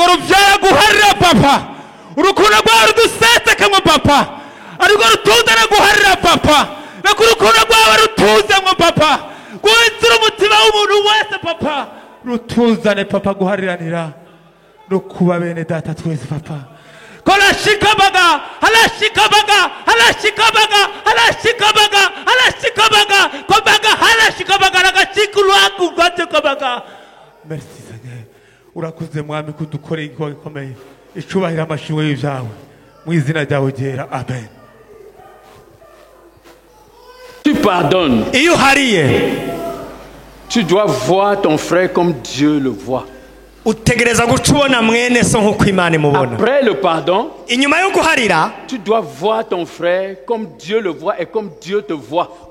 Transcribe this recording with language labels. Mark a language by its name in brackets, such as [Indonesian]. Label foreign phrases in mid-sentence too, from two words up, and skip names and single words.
[Rundi] ruvyara guharira papa urukundo rwawe ruduseseke papa ariko rutundana guharira papa reka urukundo rwawe rutuzemwo papa guhindura umutima w'umuntu wese papa rutuzane papa guhariranira no kuba bene data twese papa kola shikabaga hala shikabaga hala shikabaga hala shikabaga hala shikabaga kobaga hala shikabaga ragashikuru aku gatekabaga. [French] Merci Seigneur [Rundi] urakuze mwami kudukorera igikorwa gikomeye icubahira amashimwe y'ivyawe mu izina ryawe ryera amen. [French] Tu pardonnes. Tu dois voir ton frère comme Dieu le voit. Après le pardon, tu dois voir ton frère comme Dieu le voit et comme Dieu te voit.